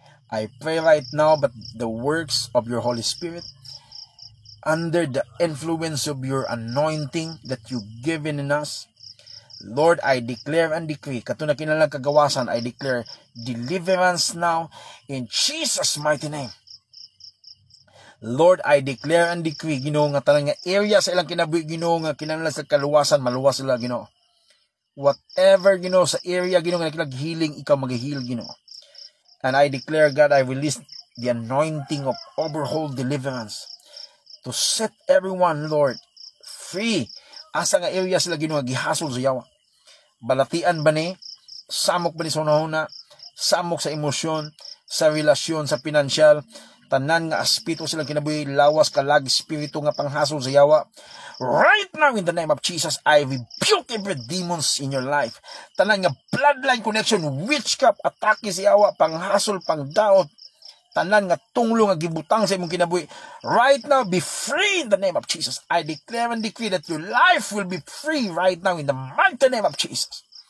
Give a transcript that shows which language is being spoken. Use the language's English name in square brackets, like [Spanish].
[English] I pray right now that the works of your Holy Spirit, under the influence of your anointing that you've given in us, Lord, I declare and decree, [Cebuano] katuna kinalang kagawasan, [English] I declare deliverance now in Jesus' mighty name. Lord, I declare and decree, [Cebuano] Ginoo, nga tanang nga area sa ilang kinabuhi, Ginoo, nga kinahanglan sa kaluwasan, maluwas sila, Ginoo. Whatever, Ginoo, sa area, Ginoo, nga nakilag healing, ikaw mag-heal, Ginoo. [English] And I declare, God, I release the anointing of overhaul deliverance to set everyone, Lord, free. [Cebuano] Asa nga area sila Ginoo gihasol sa yawa. Balatian ba ni? Samok ba ni sa unahuna? Samok sa emosyon, sa relasyon, sa pinansyal, tanan nga aspito silang kinabuhi, lawas kalag espiritu nga panghasol sa yawa. [English] Right now, in the name of Jesus, I rebuke every demons in your life. [Cebuano] Tanan nga bloodline connection, witchcraft, atake sa yawa, panghasol, pangdaot, tanan nga tunglo nga gibutang sa imong kinabuhi. [English] Right now, be free in the name of Jesus. I declare and decree that your life will be free right now in the mighty name of Jesus.